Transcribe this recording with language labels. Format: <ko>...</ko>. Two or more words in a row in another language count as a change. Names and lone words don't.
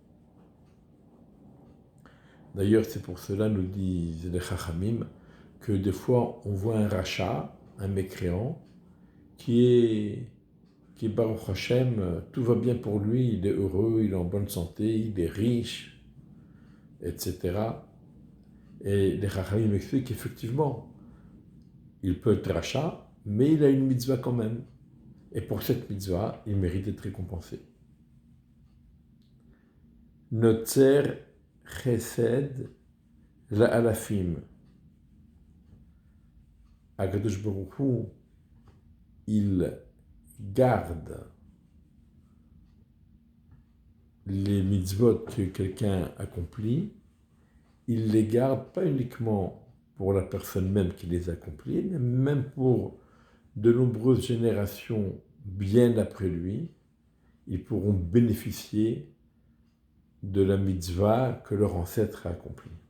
<fr>D'ailleurs, c'est pour cela, nous disent les Chachamim, que des fois, on voit un rachat, un mécréant, qui est</fr> <he>ברוך השם,</he> <fr>tout va bien pour lui, il est heureux, il est en bonne santé, il est riche, etc. Et les Chachamim expliquent qu'effectivement, il peut être rachat, mais il a une mitzvah quand même. Et pour cette mitzvah, il mérite d'être récompensé.</fr> <he>נוצר חסד לאלפים. הקדוש ברוך הוא,</he> <fr>il garde les mitzvot que quelqu'un accomplit, il les garde pas uniquement pour la personne même qui les accomplit, mais même pour de nombreuses générations bien après lui, ils pourront bénéficier de la mitzvah que leur ancêtre a accomplie.</fr>